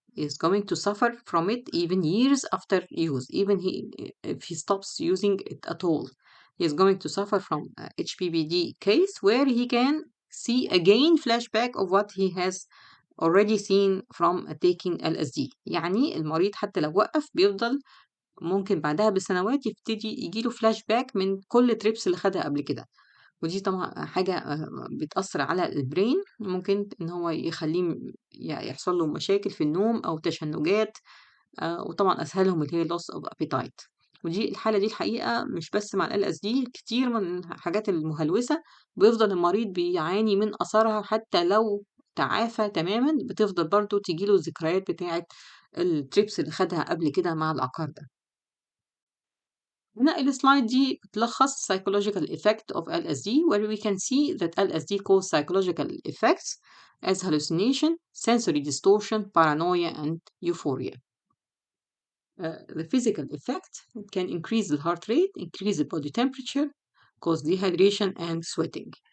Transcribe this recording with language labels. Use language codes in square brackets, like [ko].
[en] is going to suffer from it even years after use, even if he stops using it at all. He is going to suffer from a HPPD case where he can see again flashback of what he has already seen from taking LSD. [ar] يعني المريض حتى لو وقف بيفضل ممكن بعدها بسنوات يبتدي يجيله فلاش باك من كل تريبس اللي خدها قبل كده. ودي طبعا حاجة بتأثر على البرين، ممكن إن هو يخليه يحصل له مشاكل في النوم أو تشنجات، وطبعا أسهلهم اللي هي [en] loss of appetite. [ar] ودي الحالة دي الحقيقة مش بس مع ال LSD، كتير من الحاجات المهلوسة بيفضل المريض بيعاني من أثرها حتى لو تعافى تماما، بتفضل برضه تجيله الذكريات بتاعة التريبس اللي خدها قبل كده مع العقار ده. هنا السلايد دي بتلخص [en] psychological effect of LSD where we can see that LSD causes psychological effects as hallucination, sensory distortion, paranoia, and euphoria. The physical effect can increase the heart rate, increase the body temperature, cause dehydration and sweating.